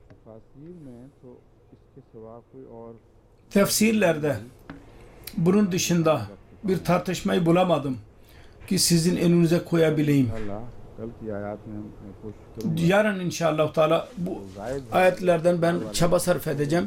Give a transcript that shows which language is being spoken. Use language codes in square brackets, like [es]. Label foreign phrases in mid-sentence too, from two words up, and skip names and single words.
[ur] تفاسیر میں تو اس کے سوا کوئی اور [tr] Tefsirlerde bunun dışında bir tartışmayı bulamadım ki sizin önünüze koyabileyim. [ur] اللہ کل کی آیت میں میں کوشش کروں گا [tr] Yarın inşallah Teala bu ayetlerden ben çaba sarf edeceğim.